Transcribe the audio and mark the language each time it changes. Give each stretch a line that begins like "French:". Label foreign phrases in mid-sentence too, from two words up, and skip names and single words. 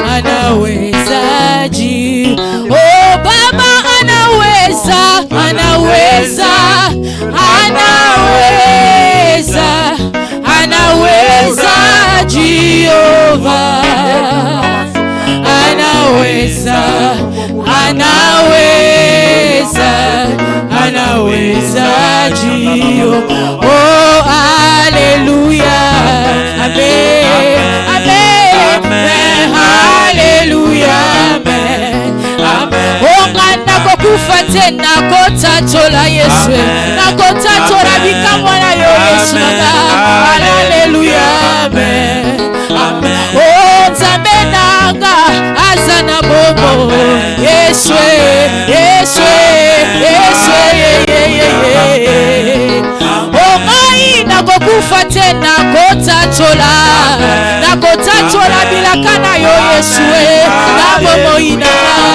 Swahili: Jehovah, oh Baba anaweza anaweza, anaweza, anaweza Jehova, anaweza, anaweza, anaweza Jehova. Oh, haleluya, amen, amen, haleluya, amen, amen.
Lingala: Oh, ngana kokufa tena kotatola Yesu, na kotatola bika mwana yo Yesu, haleluya, amen, amen. Oh, nzambe nanga azana bobo Yesu, Yesu, Yesu, oh, ngai nakokufa tena kotatola, na kotatola bilakana yo Yesu, na bobo inanga.